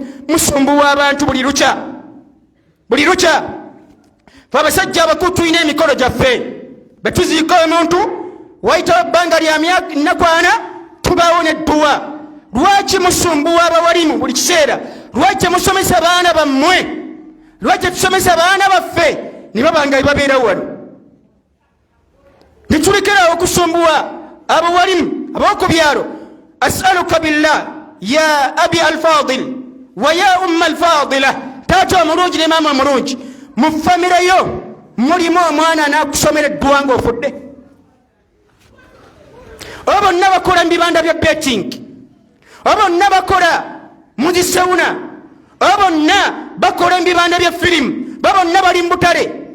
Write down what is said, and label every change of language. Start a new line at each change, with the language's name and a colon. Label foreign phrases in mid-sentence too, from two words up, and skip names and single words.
Ganda: Musumbuwa abantu buli lukya. Fe abasajja abakulu tulina emikolo gyaffe betuziika omuntu wayitawo ebbanga lya myaka nnakwana tubaawo nedduwa. Lwaki musumbuwa abawalimu buli kiseera? Lwaki musomesa baana bammwe? Lwaki tusomesa baana baffe ne babanga babeera wano? Nitulekerawo okusumbuwa abawalimu ab'oku byalo.
Arabic: أسألك بالله يا أبي الفاضل ويا أم الفاضلة,
Ganda: taata omulungi ne maama omulungi, mu famire yo mulimu omwana anakusomera eddwa ng'ofudde? Oba bonna bakola mu bibanda bya betting, oba bonna bakola mu zisewuna, oba bonna bakola mu bibanda bya firimu, baba bonna bali mu butale.